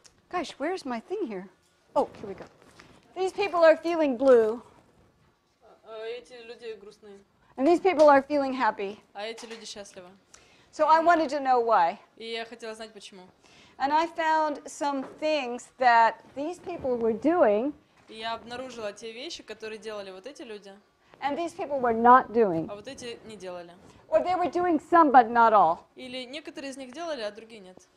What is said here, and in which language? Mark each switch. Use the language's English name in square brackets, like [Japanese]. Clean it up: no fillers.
[English] Gosh, where's my thing here? Oh, here we go. These people are feeling blue, [Russian] Эти люди грустные, [English] and these people are feeling happy. [Russian] а эти люди счастливы. [English] So I wanted to know why. [Russian] И я хотела знать, почему. [English] And I found some things that these people were doing, [Russian] И я обнаружила те вещи, которые делали вот эти люди, [English] and these people were not doing. [Russian] а вот эти не делали. [English] Or they were doing some, but not all. [Russian] Или некоторые из них делали, а другие нет.